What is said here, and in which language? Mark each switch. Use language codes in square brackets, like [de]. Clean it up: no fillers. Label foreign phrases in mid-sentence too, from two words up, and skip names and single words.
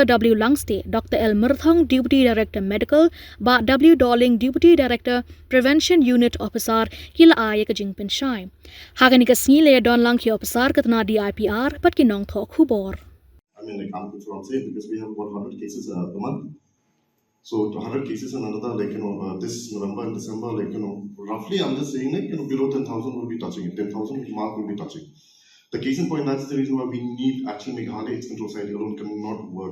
[kha] W Langste Dr. L Murthong [en] Deputy Director Medical [kha] ba W Darling [en] Deputy Director Prevention Unit Officer [kha] kila ay ke Jingpin Shai hagani ke snile don lang ki officer ke tna di IPR bat ke nongtho Khubor [en] I mean, that's what I'm saying, because we have about 100 cases a month. So 100 cases and another, this November and December, roughly I'm just saying, below 10,000 will be touching it. 10,000 mark will be touching. The case in point, that's the reason why we need actually Meghalaya AIDS Control Society alone cannot work.